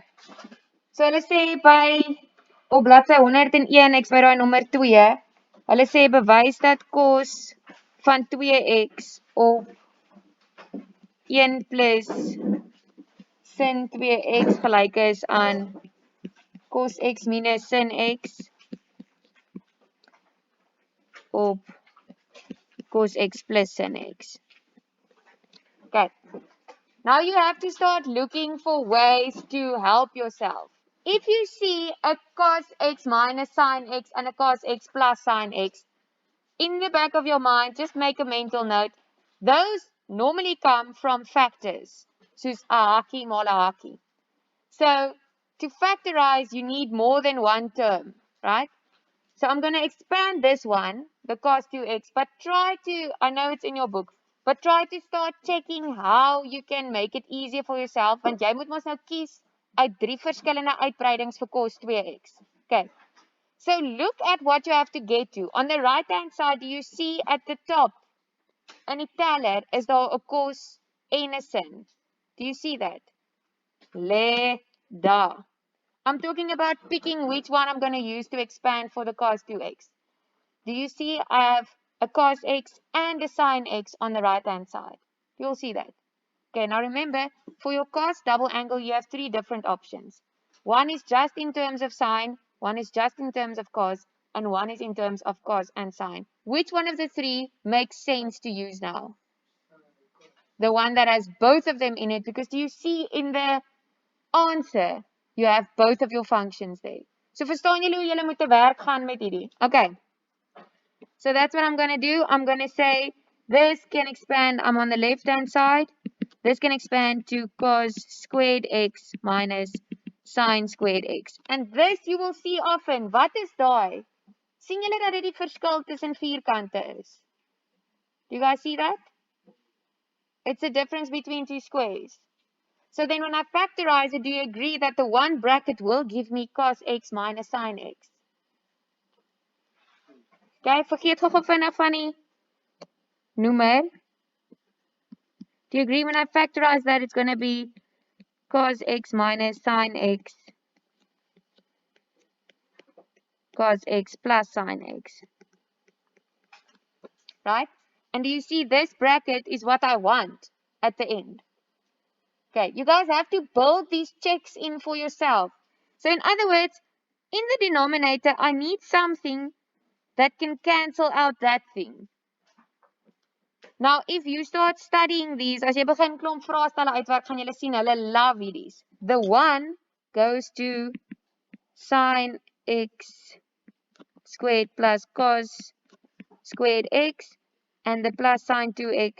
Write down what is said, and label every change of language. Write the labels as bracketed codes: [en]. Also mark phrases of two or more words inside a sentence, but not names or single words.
[af] So hulle sê by op bladsy 101 ek by daai nommer 2, hulle sê bewys dat cos van 2x op 1 plus sin 2x gelyk is aan cos x minus sin x op cos x plus sin x. [en] Okay. Now you have to start looking for ways to help yourself. If you see a cos x minus sin x and a cos x plus sin x, in the back of your mind, just make a mental note. Those normally come from factors, [af] soos a hakie mal a hakie. [en] So to factorize, you need more than one term, right? So I'm going to expand this one, the cos 2x, but try to, I know it's in your book, but try to start checking how you can make it easier for yourself, [af] want jy moet mos nou kies uit 3 verskillende uitbreidings vir cos 2x. Okay. [en] So look at what you have to get to. On the right hand side, do you see at the top, [af] in die teller, is daar 'n cos en 'n sin. [en] Do you see that? Le da. I'm talking about picking which one I'm going to use to expand for the cos 2x. Do you see I have a cos x and a sin x on the right hand side? You'll see that. Okay, now remember, for your cos double angle, you have 3 different options. One is just in terms of sine, one is just in terms of cos, and one is in terms of cos and sine. Which one of the 3 makes sense to use now? The one that has both of them in it, because do you see in the answer, you have both of your functions there. [af] So verstaan julle hoe julle moet te werk gaan met hierdie? [en] Okay. So that's what I'm going to do. I'm going to say this can expand. I'm on the left hand side. This can expand to cos squared x minus sine squared x. And this you will see often. [af] Wat is daai? Sien julle dat dit die verskil tussen vierkante is? [en] Do you guys see that? It's the difference between two squares. So then when I factorize it, do you agree that the one bracket will give me cos x minus sine x? [af] Okay, vergeet gou vinnig van die noemer. [en] Do you agree when I factorize that it's going to be cos x minus sine x cos x plus sine x? Right? And do you see this bracket is what I want at the end? Okay, you guys have to build these checks in for yourself. So in other words, in the denominator, I need something that can cancel out that thing. Now, if you start studying these, [af] as jy begin klomp vraestelle uitwerk, gaan julle sien, hulle love hierdie. [en] The 1 goes to sine x squared plus cos squared x, and the plus sine 2x.